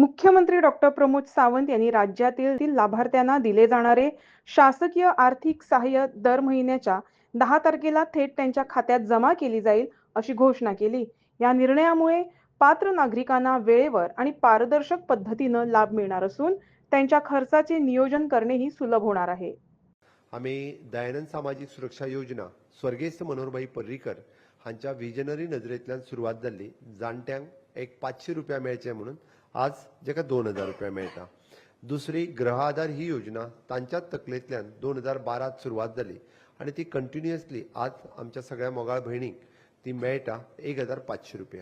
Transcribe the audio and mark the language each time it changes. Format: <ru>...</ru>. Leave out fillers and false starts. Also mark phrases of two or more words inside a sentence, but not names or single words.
<mr>मुख्यमंत्री डॉक्टर प्रमोद सावंत यांनी राज्यातील लाभार्थ्यांना दिले जाणारे शासकीय आर्थिक सहाय्य दर महिन्याच्या 10 तारखेला थेट त्यांच्या खात्यात जमा केली जाईल अशी घोषणा केली। या निर्णयामुळे पात्र नागरिकांना वेळेवर आणि पारदर्शक पद्धतीने लाभ मिळणार असून त्यांच्या खर्चाचे नियोजन करणेही सुलभ होणार आहे।</mr> <kok>आम्ही दयानंद सामाजिक सुरक्षा योजना स्वर्गीय मनोहरभाई पर्रीकर हांच्या विजनरी नजरेंतल्यान सुरवात जाल्ली। जाणट्यांक एक 500 रुपया मेळचे म्हणून आज जेका 2000 रुपया मेळटा। दुसरी ग्रह आधार ही योजना तांच्याच तकलेंतल्यान 2012 सुरवात जाली आणि ती कंटिन्युअसली आज आमच्या सगळ्या मोगाळ भयणीक ती मेळटा 1500 रुपया।</kok>